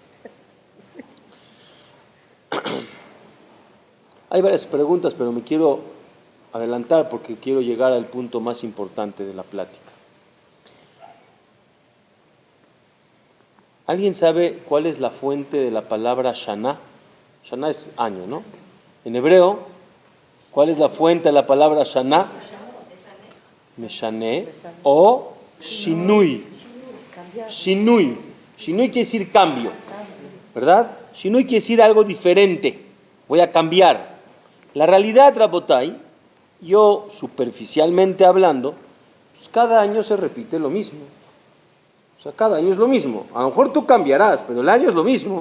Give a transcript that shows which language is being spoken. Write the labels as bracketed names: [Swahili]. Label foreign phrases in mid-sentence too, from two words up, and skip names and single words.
[Spanish] Hay varias preguntas, pero me quiero adelantar porque quiero llegar al punto más importante de la plática. ¿Alguien sabe cuál es la fuente de la palabra Shana? Shana es año, ¿no? En hebreo, ¿cuál es la fuente de la palabra Shana? Meshane o Shinui. Shinui. Shinui quiere decir cambio, ¿verdad? Shinui quiere decir algo diferente. Voy a cambiar. La realidad, Rabotai, yo superficialmente hablando, pues cada año se repite lo mismo. O sea, cada año es lo mismo. A lo mejor tú cambiarás, pero el año es lo mismo.